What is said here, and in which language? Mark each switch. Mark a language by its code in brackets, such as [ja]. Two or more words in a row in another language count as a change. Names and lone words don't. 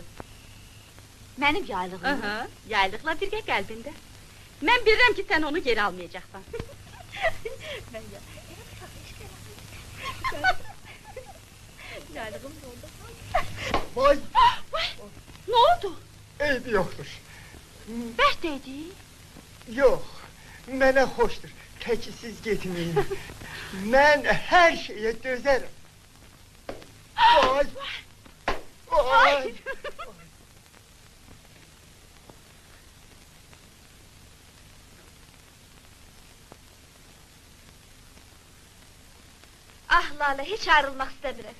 [az] Mənim yaylığım? Yaylıqla birgə qəlbində. Mən bilirəm ki, sən onu geri almayacaqsan. Yaylığım da onda. Vay! Nə oldu? [tr] Eybi yoktur. [az] Bərt deydi? Yok, mənə hoşdur. [tr] Peki siz getmeyin. [az] Mən her şeye dözerim. Vay! Vay! Ah Lala, heç ayrılmaq istəmirəm.